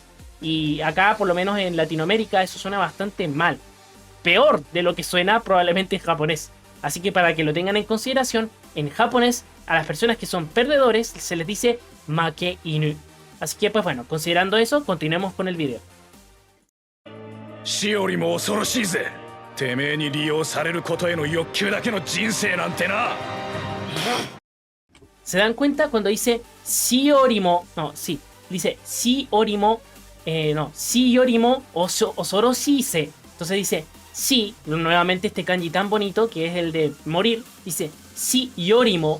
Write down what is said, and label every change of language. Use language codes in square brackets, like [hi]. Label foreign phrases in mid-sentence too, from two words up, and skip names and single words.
[es] Y acá, por lo menos en Latinoamérica, eso suena bastante mal. Peor de lo que suena probablemente en japonés. Así que para que lo tengan en consideración, en japonés a las personas que son perdedores se les dice [ja] 負け犬. [es] Así que pues bueno, considerando eso, continuemos con el video. [ja] 死よりも恐ろしいぜ。てめえに利用されることへの欲求だけの人生なんてな。 [es] ¿Se dan cuenta cuando dice [ja] 死よりも? [es] No, sí, dice [ja] 死よりも, [es] no, [ja] 死よりも恐ろしせ. [es] Entonces dice si, nuevamente este kanji tan bonito que es el de morir, dice [ja] 死よりも.